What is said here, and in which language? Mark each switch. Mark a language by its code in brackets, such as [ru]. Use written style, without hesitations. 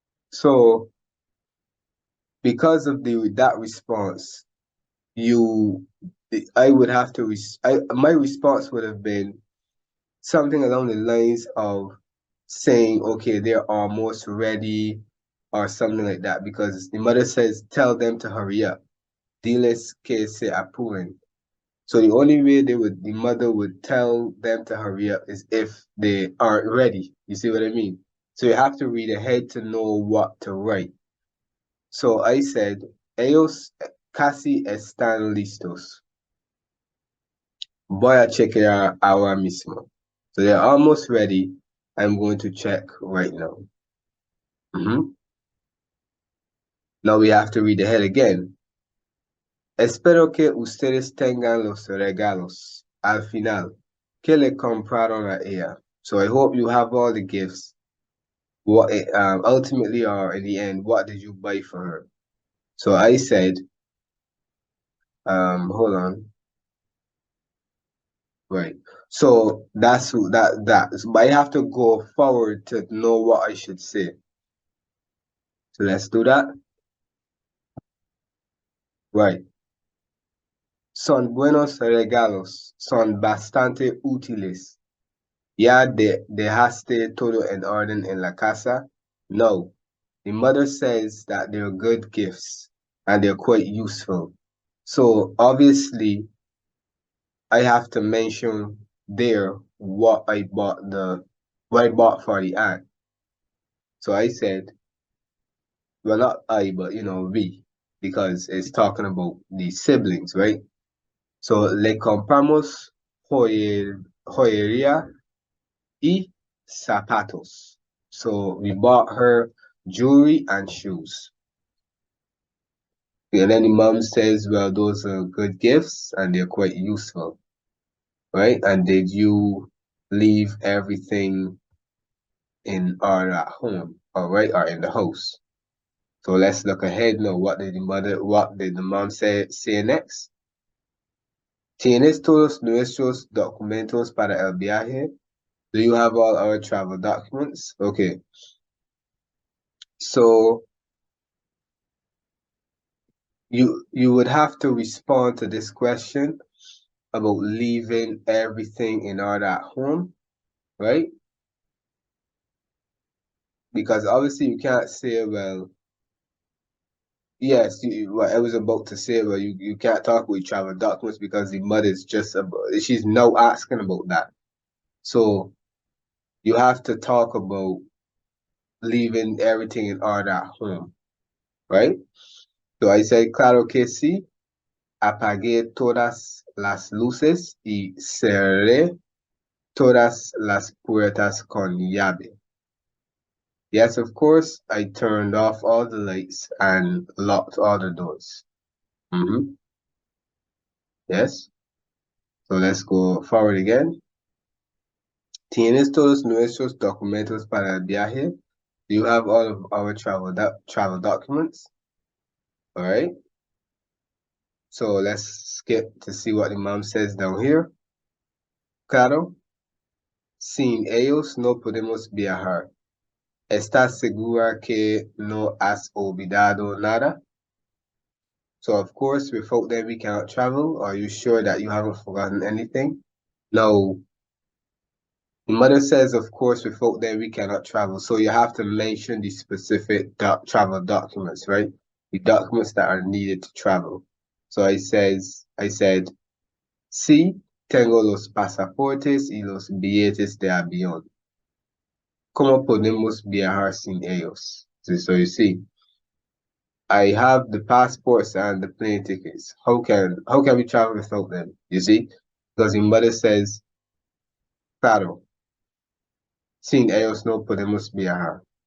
[en] So because of that response, I would have to, my response would have been something along the lines of saying, okay, they're almost ready or something like that, because the mother says, tell them to hurry up. [es] Diles que se apuren. [en] So the only way the mother would tell them to hurry up is if they aren't ready. You see what I mean? So you have to read ahead to know what to write. So I said, [es] ellos casi están listos. Voy a chequear ahora mismo. [en] So they're almost ready. I'm going to check right now. Now we have to read ahead again. [es] Espero que ustedes tengan los regalos al final que le compraron a ella. [en] So I hope you have all the gifts. What ultimately, or in the end, what did you buy for her? So I said, hold on. Right. So that. But I have to go forward to know what I should say. So let's do that. [es] Right. Son buenos regalos son bastante útiles. Ya dejaste todo en orden en la casa? [en] No. The mother says that they're good gifts and they're quite useful. So obviously I have to mention there what I bought for the aunt. So I said, well, not I, but we, because it's talking about the siblings, right? So [es] le compramos joyería y zapatos. [en] So we bought her jewelry and shoes. And then the mom says, well, those are good gifts and they're quite useful, right? And did you leave everything in our at home, all right, or in the house? So let's look ahead now. What did the mom say next? [es] ¿Tienes todos nuestros documentos para el viaje? [en] Do you have all our travel documents? Okay. So you would have to respond to this question about leaving everything in order at home, right? Because obviously you can't say, well, yes, what I was about to say, well, you can't talk with travel documents because the mother's just about, she's now asking about that. So you have to talk about leaving everything in order at home, right? So I said, [es] claro que sí, apagué todas las luces y cerré todas las puertas con llave. [en] Yes, of course, I turned off all the lights and locked all the doors. Yes. So let's go forward again. [es] ¿Tienes todos nuestros documentos para el viaje? [en] Do you have all of our travel documents? All right. So let's skip to see what the mom says down here. [es] Claro. Sin ellos no podemos viajar. ¿Estás segura que no has olvidado nada? [en] So of course, without them we cannot travel. Are you sure that you haven't forgotten anything? No. The mother says, of course, without them we cannot travel. So you have to mention the specific travel documents, right? The documents that are needed to travel. So I said, [es] sí, tengo los pasaportes y los billetes de avión. ¿Cómo podemos viajar sin ellos? [en] So you see, I have the passports and the plane tickets. How can we travel without them? You see? Because the mother says, [es] claro, sin ellos no podemos viajar.